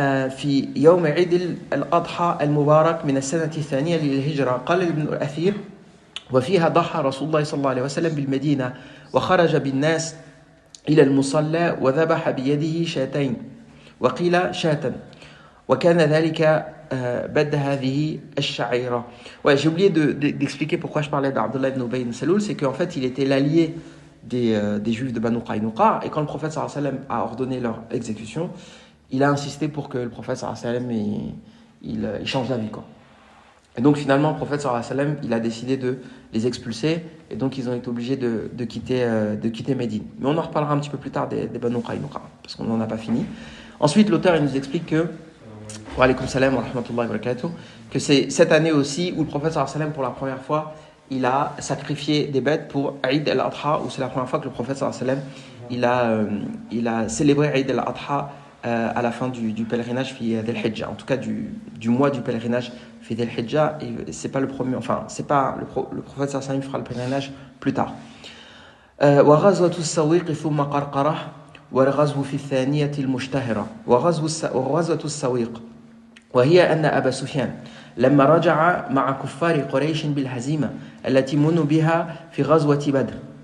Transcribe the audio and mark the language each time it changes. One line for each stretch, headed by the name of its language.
Arabic: في يوم عيد الأضحى المبارك من السنة الثانية للهجرة. قال ابن الأثير وفيها ضحى رسول الله صلى الله عليه وسلم بالمدينة وخرج بالناس إلى المصلى وذبح بيده شاتين وقيل شاة وكان ذلك بد هذه الشعيرة.
French: Ouais, j'ai oublié d'expliquer pourquoi je parlais d'Abdullah ibn Ubay ibn Saloul, c'est qu'en fait il était l'allié des juifs de Banu Qaynuqa, et quand le prophète sallallahu alayhi wa sallam a ordonné leur exécution, il a insisté pour que le prophète sallallahu alayhi wa sallam il change d'avis, quoi. Et donc finalement le prophète sallallahu alayhi wa sallam il a décidé de les expulser, et donc ils ont été obligés de quitter Médine. Mais on en reparlera un petit peu plus tard des Banu Qaynuqa, parce qu'on n'en a pas fini. Ensuite l'auteur il nous explique que
Arabic: wa alaykum salam wa rahmatullahi wa barakatuh,
French: que c'est cette année aussi où le prophète sallallahu alayhi wa sallam pour la première fois il a sacrifié des bêtes pour Eid al-Adha, où c'est la première fois que le prophète sallallahu alayhi wa sallam il a célébré Eid al-Adha à la fin du pèlerinage fi Dhul-Hijja, en tout cas du mois du pèlerinage fi Dhul-Hijja, et c'est pas le premier, enfin c'est pas le prophète sallallahu alayhi wa sallam fera le pèlerinage plus tard.
Arabic: Wa ghazwatu as-Sawiq thumma Qarqarah wa al-ghazwu fi ath-thaniyah al-mushtahira wa ghazwatu as-Sawiq وهي أن أبا سفيان لما رجع مع كفار قريش بالهزيمة التي منوا بها في غزوة بدر